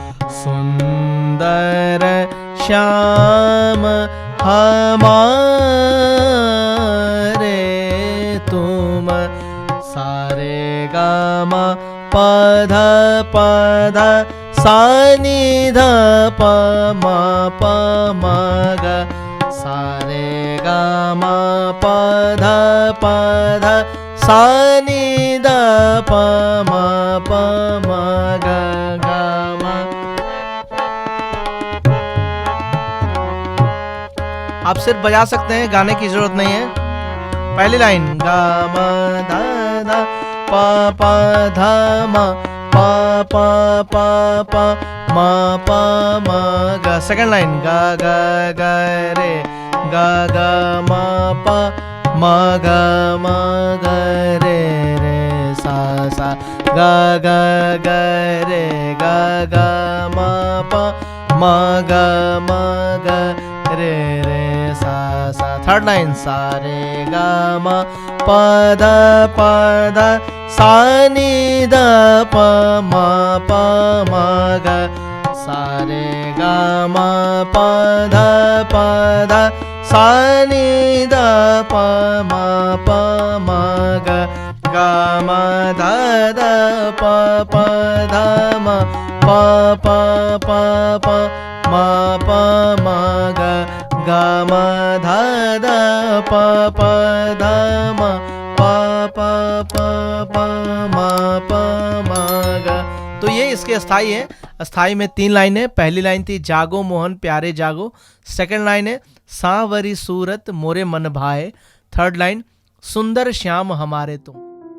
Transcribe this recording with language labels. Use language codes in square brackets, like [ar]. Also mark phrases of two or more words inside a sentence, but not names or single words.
[hi] सुंदर श्याम हमारे तुम सारे गामा पध पध सा नि ध प म प म ग। सारे गामा पध पध सा नि ध प म प म ग गामा। आप सिर्फ बजा सकते हैं, गाने की जरूरत नहीं है। पहली लाइन गा मा धा धा पा पा धा मा पा पा पा पा मा पा मा गा। [en] second line [hi] गा गा गा रे गा गा मा पा मा गा मा गा रे रे सा सा। गा गा गा रे गा गा मा पा मा गा मा गा रे रे सा सा। [en] third line [hi] सारे गा मा पद पद सा नि ध प म प म ग। सारे गा मा पद पद सा नि ध प म प म ग। गा मा ध ध प प ध म प प प प म प म ग। गा मा ध ध प प ध म प प प प म प म ग। तो ये इसके अस्थाई है। अस्थाई में 3 लाइन है। पहली लाइन थी जागो मोहन प्यारे जागो। [en] second line [hi] है सांवरी सूरत मोरे मन भाए। [en] third line [hi] सुंदर श्याम हमारे तुम।